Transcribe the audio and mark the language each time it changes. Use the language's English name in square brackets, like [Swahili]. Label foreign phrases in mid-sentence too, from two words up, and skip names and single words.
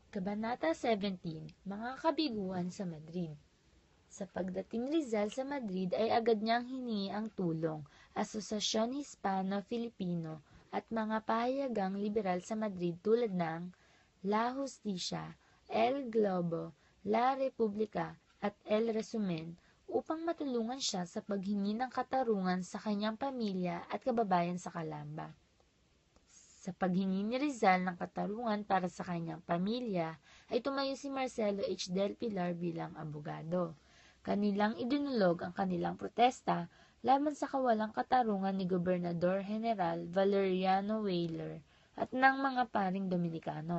[Filipino] Kabanata 17, Mga Kabiguan sa Madrid. Sa pagdating ni Rizal sa Madrid ay agad niyang hiningi ang tulong, Asosasyon Hispano-Filipino at mga pahayagang liberal sa Madrid tulad ng La Justicia, El Globo, La Repubblica at El Resumen upang matulungan siya sa paghingi ng katarungan sa kanyang pamilya at kababayan sa Calamba. Sa paghingi ni Rizal ng katarungan para sa kanyang pamilya, ay tumayo si Marcelo H. del Pilar bilang abogado. Kanilang idinulog ang kanilang protesta laban sa kawalang katarungan ni Gobernador General Valeriano Weyler at ng mga paring Dominikano.